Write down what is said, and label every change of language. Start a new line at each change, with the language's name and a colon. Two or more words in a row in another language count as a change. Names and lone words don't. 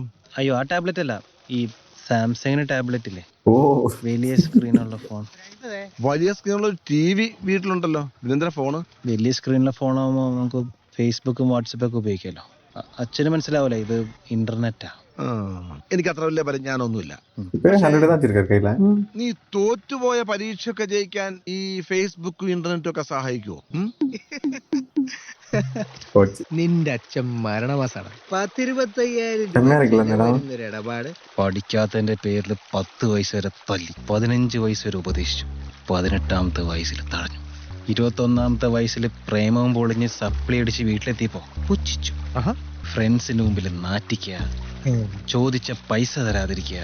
Malayalam: അയ്യോ, ആ ടാബ്ലറ്റ് അല്ല, ഈ സാംസങ്ങിന് ടാബ്ലറ്റ് ഇല്ലേ, ഓ വലിയ സ്ക്രീനുള്ള ഫോൺ. വലിയ സ്ക്രീനുള്ള ഒരു TV വീട്ടിലുണ്ടല്ലോ, ഇതെന്താ ഫോണ്? വലിയ സ്ക്രീനിലെ ഫോണാകുമ്പോ നമുക്ക് ഫേസ്ബുക്കും വാട്സപ്പൊക്കെ ഉപയോഗിക്കാമല്ലോ. അച്ഛന് മനസ്സിലാവൂല, ഇത് ഇന്റർനെറ്റാ. എനിക്ക് അത്ര വലിയ പരിജ്ഞാനമൊന്നുമില്ല.
Tamil: இப்பவே 100 தான் வச்சிருக்க கையில.
Malayalam: നീ തോറ്റുപോയ പരീക്ഷയൊക്കെ ജയിക്കാൻ ഈ ഫേസ്ബുക്കും ഇന്റർനെറ്റും ഒക്കെ സഹായിക്കുവോ?
Tamil: போச்சு.
Malayalam: നിന്റെ അച്ഛൻ മരണമാസാണ്. 10-25,000
Tamil: செம்மையா இருக்குல்ல மேடம்?
Malayalam: ഇടപാട്. പഠിക്കാത്തതിന്റെ പേരിൽ 10 വയസ്സ് വരെ തല്ലി, 15 വയസ്സ് വരെ ഉപദേശിച്ചു, 18ാമത്തെ വയസ്സിൽ തടഞ്ഞു, 21ാമത്തെ വയസ്സിൽ പ്രേമവും പൊളിഞ്ഞ് സപ്ലി അടിച്ച് വീട്ടിലെത്തിയപ്പോ പുച്ഛിച്ചു. ഫ്രണ്ട്സിന്റെ മുമ്പിൽ നാറ്റിക്കുക, ചോദിച്ച പൈസ തരാതിരിക്കുക.